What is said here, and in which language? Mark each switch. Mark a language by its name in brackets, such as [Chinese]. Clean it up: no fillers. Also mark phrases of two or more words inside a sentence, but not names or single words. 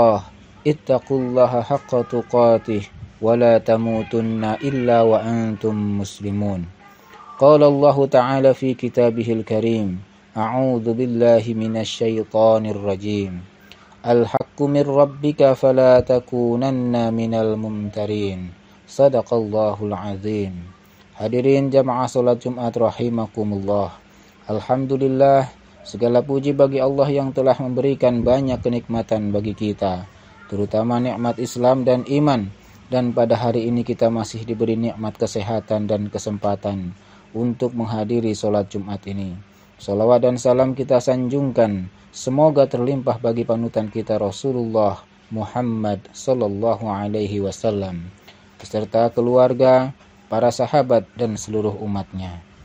[Arabic] الله حق تقاته ولا تموتن إلا وأنتم مسلمون قال الله تعالى في كتابه الكريم أعوذ بالله من الشيطان الرجيم الحق من ربك فلا تكونن من الممترين. صدق الله العظيم. [Indonesian] Hadirin jamaah salat Jumat rahimakumullah. Alhamdulillah, segala puji bagi Allah yang telah memberikan banyak kenikmatan bagi kita, terutama nikmat Islam dan iman. Dan pada hari ini kita masih diberi nikmat kesehatan dan kesempatan untuk menghadiri salat Jumat ini. Salawat dan salam kita sanjungkan semoga terlimpah bagi panutan kita Rasulullah Muhammad [Arabic] صلى الله عليه وسلم [Indonesian] beserta keluarga, para sahabat dan seluruh umatnya.